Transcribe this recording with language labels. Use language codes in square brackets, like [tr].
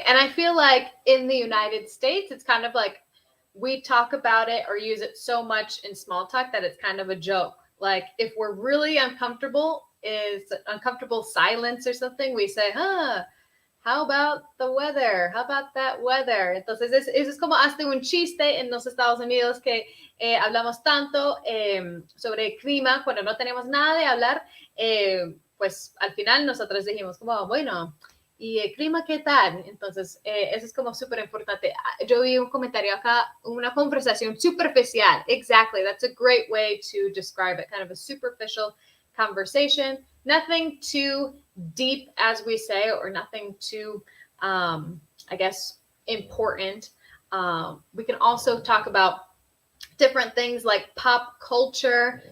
[en] And I feel like in the United States, it's kind of like we talk about it or use it so much in small talk that it's kind of a joke. Like if we're really uncomfortable, is uncomfortable silence or something, we say, how about the weather? How about that weather? [es] Entonces, eso es como hasta un chiste en los Estados Unidos que hablamos tanto sobre el clima cuando no tenemos nada de hablar, pues al final nosotros dijimos como, bueno, ¿y el clima qué tal? Entonces, eso es como súper importante. Yo vi un comentario acá, una conversación superficial. [en] Exactly, that's a great way to describe it, kind of a superficial conversation. Nothing too deep, as we say, or nothing too, I guess, important. We can also talk about different things like pop culture.